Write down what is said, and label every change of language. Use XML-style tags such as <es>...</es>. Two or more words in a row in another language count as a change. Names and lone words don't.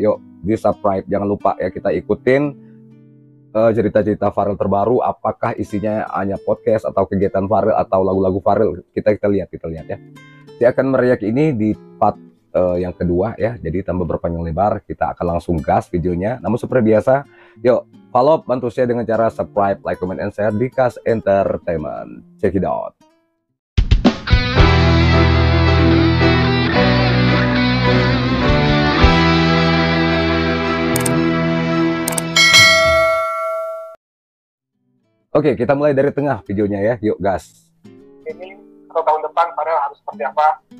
<id>Yuk di subscribe, jangan lupa ya, kita ikutin cerita-cerita Farel terbaru. Apakah isinya hanya podcast atau kegiatan Farel atau lagu-lagu Farel? Kita lihat ya. Saya akan meriak ini di part yang kedua ya. Jadi tanpa berpanjang lebar, kita akan langsung gas videonya. Namun seperti biasa, yuk follow, bantu saya dengan cara subscribe,</id> <en>like, comment, and share</en> <id>di Kas Entertainment.</id> <en>Check it out.</en> <id>Oke, kita mulai dari tengah videonya ya. Yuk gas. Ini atau tahun depan Farel harus seperti apa?</id>